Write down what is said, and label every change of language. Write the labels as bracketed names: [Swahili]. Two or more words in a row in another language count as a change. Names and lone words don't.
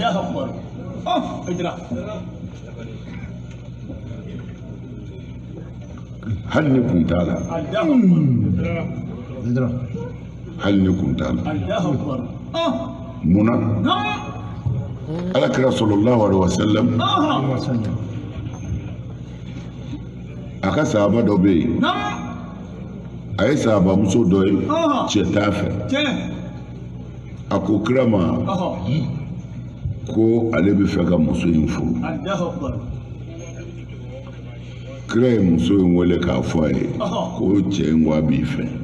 [Bambara] hali ni kun t'a la hali ni kun t'a la munna alakira [Arabic] صلى الله عليه وسلم [Bambara] a ka sahaba dɔ bɛ yen a ye sahaba muso dɔ ye cɛ t'a fɛ a ko kira ma ko ale bɛ fɛ ka muso in furu kira ye muso in wele k'a fɔ a ye ko cɛ in ko a b'i fɛ